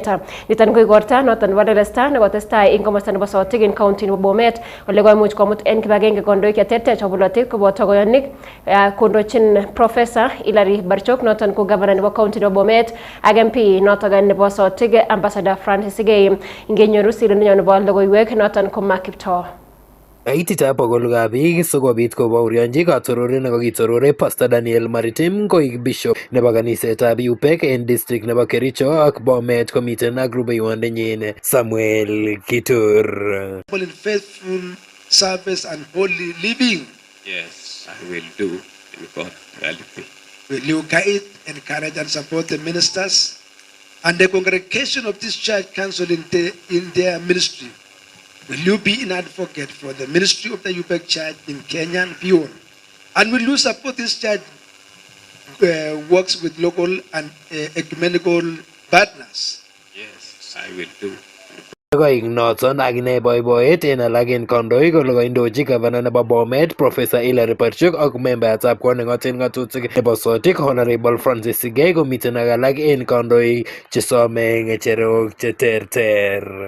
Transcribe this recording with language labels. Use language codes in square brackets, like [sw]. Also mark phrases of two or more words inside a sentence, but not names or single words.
[kln] Niton ko igorta noton nebo lelesta nekotestai en komosta nebo Sotik en county nebo Bomet ole koimuch komut en kibagenge kondoik cheterter chebo bolotet koboto koyonik kondochin Professor Hilary Barchok noton ko governor nebo county nebo Bomet ak MP noton nebo Sotik Ambassador Francis Gay ingenyoru sirindenyo nebo logoiwek noton ko Makipto. Aitita pokol biik sikobit kobaorionji katororet nekakitorore Pastor Daniel Maritim koik bishop nebo kanisetab UPEC en district nebo Kericho ak Bomet komiten ak rubeiwondenyin Samuel Kitur. [en] In faithful service and holy living. Yes, I will do in God reality. Will you guide, encourage and support the ministers and the congregation of this church council in their ministry? Will you be an advocate for the ministry of the UPEC Church in Kenya and beyond? And will you support this church works with local and ecumenical partners? Yes, I will do. [kln] Koik noton akine boiboiyet en alak en kandoik ole koindochi gavana nebo Bomet Professor Hilary Barchok ak membayatab kot nengoten ng'atutik nebo Sotik Honorable Francis Gay komiten ak alak en kandoik chesome ng'echerok cheterter.